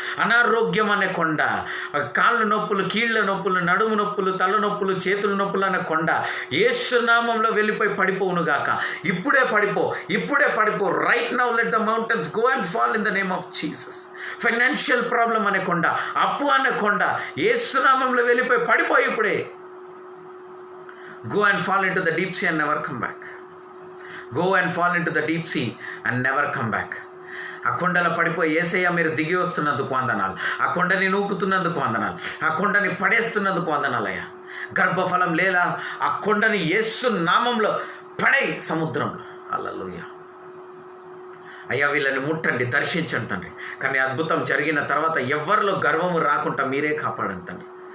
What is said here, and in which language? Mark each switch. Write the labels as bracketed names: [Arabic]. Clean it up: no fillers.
[Telugu] అనారోగ్యం అనే కొండ, కాళ్ళ నొప్పులు, కీళ్ళ నొప్పులు, నడుము నొప్పులు, తలనొప్పులు, చేతుల నొప్పులు అనే కొండ యేసు నామంలో వెళ్ళిపోయి పడిపోవునుగాక. ఇప్పుడే పడిపో. [English] Right now let the mountains go and fall in the name of Jesus. [Telugu] Financial problem అనే కొండ, అప్పు అనే కొండ, యేసు నామంలో వెళ్ళిపోయి పడిపోయి ఇప్పుడే. [English] Go and fall into the deep sea and never come back. Go and fall into the deep sea and never come back. [Telugu] ఆ కొండలో పడిపోయి యేసయ్య మీరు దిగి వస్తున్నందుకు వందనాలు, ఆ కొండని నూకుతున్నందుకు వందనాలు, ఆ కొండని పడేస్తున్నందుకు వందనాలయ్యా. గర్భఫలం లేలా ఆ కొండని యేసు నామంలో పడే సముద్రంలో. హల్లెలూయా. అయ్యా వీళ్ళని ముట్టండి, దర్శించండి తండ్రి. కానీ అద్భుతం జరిగిన తర్వాత ఎవరిలో గర్వము రాకుండా మీరే కాపాడండి తండ్రి.